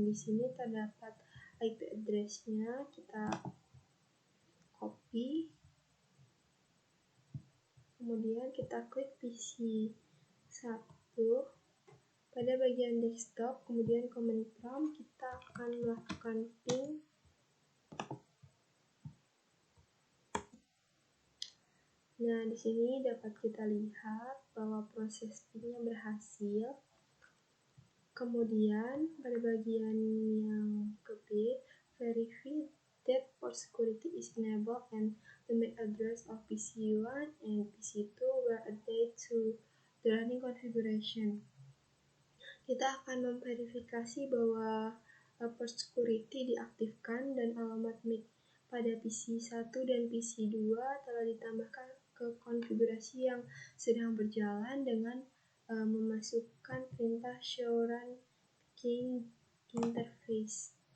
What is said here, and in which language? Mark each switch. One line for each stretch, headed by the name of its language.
Indonesian: Di sini terdapat IP address-nya, kita copy, kemudian kita klik PC1 pada bagian desktop, kemudian command prompt kita akan melakukan ping. Nah, di sini dapat kita lihat bahwa proses pingnya berhasil. Kemudian pada bagian yang ke B,
English: verify that port security is enabled and the MAC address of PC1 and PC2 were added to the running configuration.
Indonesian: Kita akan memverifikasi bahwa port security diaktifkan dan alamat MAC pada PC1 dan PC2 telah ditambahkan ke konfigurasi yang sedang berjalan dengan memasukkan perintah show run key interface.